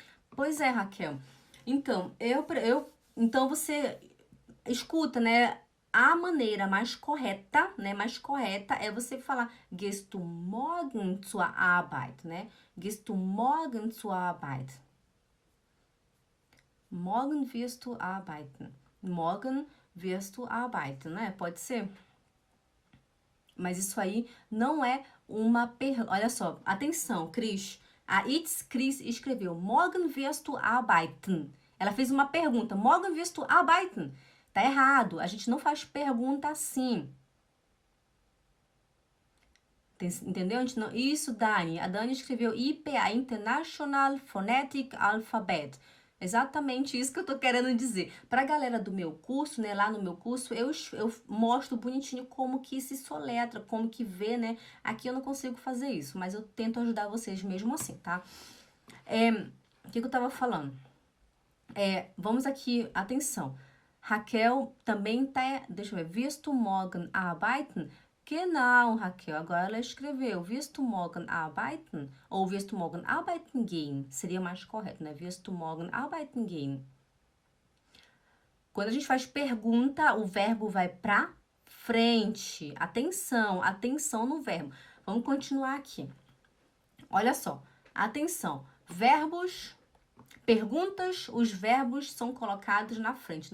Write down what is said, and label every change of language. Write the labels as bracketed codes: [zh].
[pt] Pois é, Raquel. Então, então você escuta, né? A maneira mais correta, né? Mais correta é você falar Gehst du morgen zur Arbeit, né? [de] Gehst du morgen zur Arbeit? Morgen wirst du arbeiten. Morgen wirst du arbeiten, né? [pt] Pode ser? Mas isso aí não é uma pergunta. Olha só, atenção, Cris. A It's Cris escreveu Morgen wirst du arbeiten. Ela fez uma pergunta. [de] Morgen wirst du arbeiten. [pt] Tá errado. A gente não faz pergunta assim. Entendeu? A gente não... Isso, Dani. A Dani escreveu IPA, International Phonetic Alphabet. Exatamente isso que eu tô querendo dizer. Pra galera do meu curso, né? Lá no meu curso, eu mostro bonitinho como que se soletra, como que vê, né? Aqui eu não consigo fazer isso, mas eu tento ajudar vocês mesmo assim, tá? O que eu tava falando? Vamos aqui, atenção. Raquel também tá, deixa eu ver, wirst du morgen arbeiten? [de] Genau, Raquel, agora ela escreveu, wirst du morgen arbeiten? Ou wirst du morgen arbeiten gehen? Seria mais correto, né? Wirst du morgen arbeiten gehen? [pt] Quando a gente faz pergunta, o verbo vai pra frente. Atenção, atenção no verbo. Vamos continuar aqui. Olha só, atenção. Verbos, perguntas, os verbos são colocados na frente.